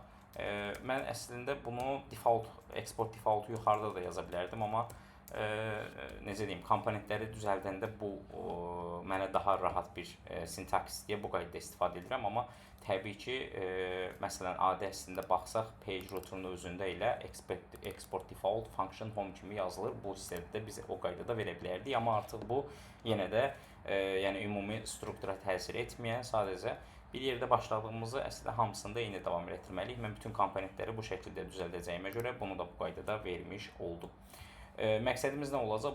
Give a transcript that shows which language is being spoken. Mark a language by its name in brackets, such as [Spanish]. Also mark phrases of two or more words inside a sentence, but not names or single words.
[Azerbaijani] Mən əslində bunu [English] export defaultu [Azerbaijani] yuxarıda da yaza bilərdim, amma necə deyim, komponentləri düzəldəndə bu mənə daha rahat bir sintaks deyə bu qaydada istifadə edirəm, amma təbii ki, məsələn, adi əslində baxsaq, [English] page router'ın [Azerbaijani] özündə ilə [English] export default function home [Azerbaijani] kimi yazılır. Bu hissədə də biz o qaydada verə bilərdik, amma artıq bu yenə də yəni ümumi struktura təsir etməyən, sadəcə bir yerdə başladığımızı əslində hamısında eyni davam etdirməliyik. Mən bütün komponentləri bu şəkildə düzəldəcəyimə görə bunu da bu qaydada vermiş oldum. Məqsədimiz nə olacaq?